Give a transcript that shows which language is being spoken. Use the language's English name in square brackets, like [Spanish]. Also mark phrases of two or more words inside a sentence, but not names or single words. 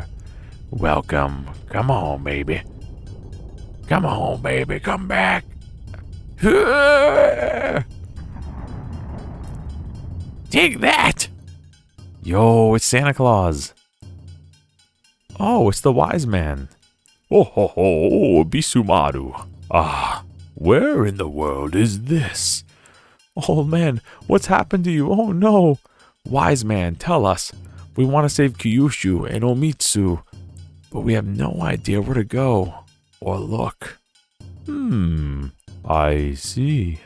[English] Welcome. Come on, baby. Come on, baby. Come back. Take that! Yo, it's Santa Claus. Oh, it's the wise man. Oh ho ho, Bisumaru. Ah, where in the world is this? Oh man, what's happened to you? Oh no. Wise man, tell us. We want to save Kyushu and Omitsu. but we have no idea where to go or look. I see.